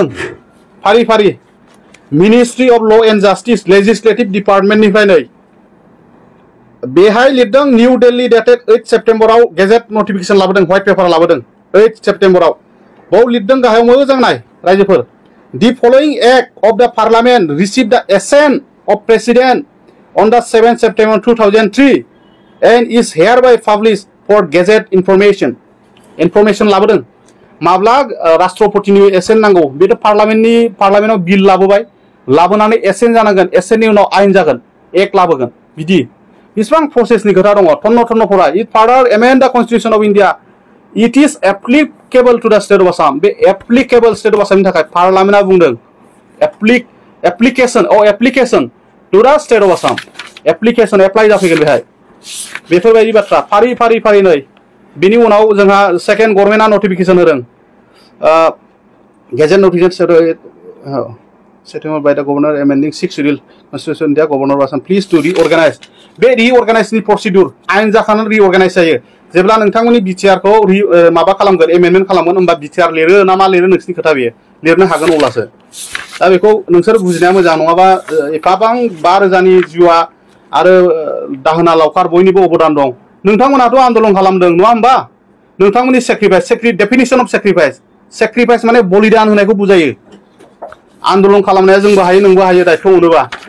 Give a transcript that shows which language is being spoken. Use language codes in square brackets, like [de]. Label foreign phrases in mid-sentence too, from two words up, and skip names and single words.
[brx] फारि फारि मिनिस्ट्रि अफ ल' एन्ड जास्टिस लेजिस्लेटिभ डिपार्टमेन्टनिफ्राय नै बेहाय लिरदों निउ दिल्ली डेटेड 8 सेप्टेम्बराव [en] gazette notification [brx] लाबोदों [en] white paper [brx] लाबोदों 8 सेप्टेम्बराव बाव लिरदों गाहायाव मोजां नाय रायजोफोर [en] The following act of the Parliament received the assent of President on the 7th September 2003 and is hereby published for Gazette information. [brx] Information लाबोदों माब्ला राष्ट्रपतिनि एसेन्ट नांगौ बेथ' पार्लामेन्टआव बिल लाबोबाय लाबोनानै एसेन्ट जानांगोन एसेन्टनि उनाव आयेन जागोन एक्ट लाबोगोन बिदि बेसेबां प्रसेसनि खोथा दङ थन्न [en] for it further amend the Constitution of India It is applicable to the state of Assam. बे applicable state of Assam [brx] नि थाखाय पार्लामेन्टआ बुंदों [en] application to the state of Assam. [brx] Application apply जाफैगोन बेहाय बेफोरबायदि बाथ्रा फारि फारि फारि नै बिनि उनाव जोंहा सेकेन्ड गभर्नमेन्टआ नटिफिकेसन होदों [en] gazette notification Settlement by the governor amending 6 schedule constitution the governor of Assam please to reorganize बे reorganize नि procedure [brx] आयेन जाखानानै [en] reorganize जायो [brx] जेब्ला नोंथांमोननि बिटिआर खौ माबा खालामगोन एमेन्डमेन्ट खालामगोन होनबा बिटिआर लिरो ना मा लिरो नोंसिनि खोथा बेयो लिरनो हागोन अब्लासो दा बेखौ नोंसोर बुजिनाया मोजां नङाबा एफाबां 5,000नि जिउआ आरो दाहोना लावखार बयनिबो अबदान दं नोंथांमोनाथ' आन्दोलन खालामदों नङा होमबा नोंथांमोननि सेक्रिफाइस [en] definition of sacrifice [brx] माने बलिदान होनायखौ बुजायो आन्दोलन खालामनाया जोंबो हायो नोंबो हायो दायथ' मोनोबा